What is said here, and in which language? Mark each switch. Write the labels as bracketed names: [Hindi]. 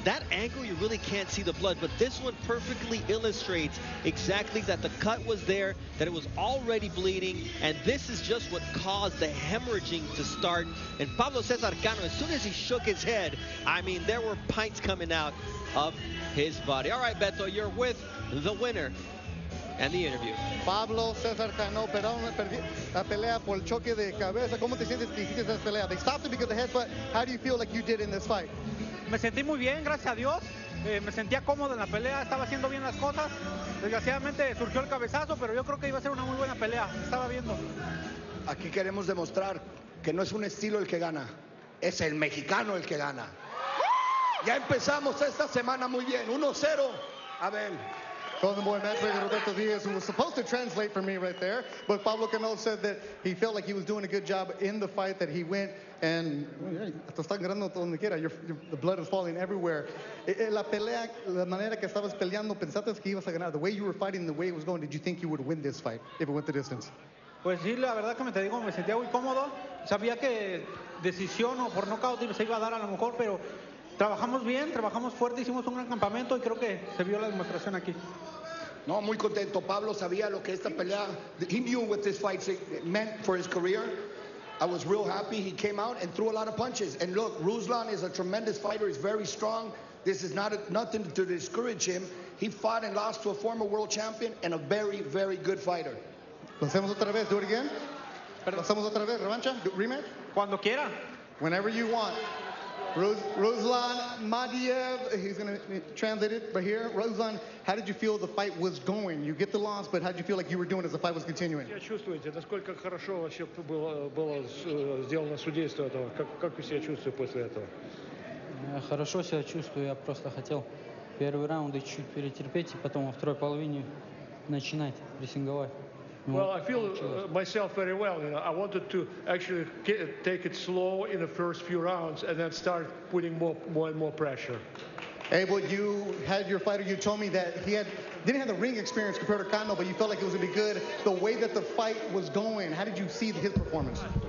[English] That angle, you really can't see the blood, but this one perfectly illustrates exactly that the cut was there, that it was already bleeding, and this is just what caused the hemorrhaging to start. And Pablo C. Sarcano, as soon as he shook his head, I mean, there were pints coming out of his body. All right, Beto, you're with the winner and the interview. Pablo C. [Spanish] Sarcano perdió la pelea por el choque de cabeza. ¿Cómo te sientes que hiciste esa pelea? [English] They stopped it because of the headbutt. How do you feel like you did in this fight? [Spanish] Me sentí muy bien, gracias a Dios. Me sentía cómodo en la pelea, estaba haciendo bien las cosas. Desgraciadamente surgió el cabezazo, pero yo creo que iba a ser una muy buena pelea. Estaba viendo. Aquí queremos demostrar que no es un estilo el que gana, es el mexicano el que gana. Ya empezamos esta semana muy bien, 1-0. Abel. [English] Golden Boy matchmaker Roberto Diaz, who was supposed to translate for me right there, but Pablo Canelo said that he felt like he was doing a good job in the fight, that he went and the blood is falling everywhere. [Spanish] La pelea, la manera que estabas peleando, pensaste que ibas a ganar. [English] The way you were fighting, the way it was going, did you think you would win this fight if it went the distance? [Spanish] Pues sí, la verdad que te digo, me sentía muy cómodo. Sabía que decisión o por nocaut se iba a dar a lo mejor, pero trabajamos bien, trabajamos fuerte, hicimos un gran campamento y creo que se vio la demostración aquí. No, muy contento. Pablo sabía lo que esta pelea, [English] he knew what this fight meant for his career. I was real happy. He came out and threw a lot of punches. And look, Ruslan is a tremendous fighter. He's very strong. This is nothing to discourage him. He fought and lost to a former world champion and a very, very good fighter. [Spanish] ¿Lo hacemos otra vez? [English] Do it again? [Spanish] ¿Lo hacemos otra vez? ¿Revancha? ¿Rematch? Cuando quiera. [English] Whenever you want. Ruslan Madiev, he's going to translate it right here. Ruslan, how did you feel the fight was going? You get the loss, but how did you feel like you were doing as the fight was continuing? [Russian] Как чувствуете, насколько хорошо вообще было сделано судейство этого? Как вы себя чувствуете после этого? Хорошо себя чувствую, я просто хотел первый раунд чуть-чуть перетерпеть, и потом во второй половине начинать прессинговать. [English] Well, I feel myself very well. You know, I wanted to actually take it slow in the first few rounds and then start putting more and more pressure. Abel, you had your fighter. You told me that he didn't have the ring experience compared to Cano, but you felt like it was going to be good. The way that the fight was going, how did you see his performance?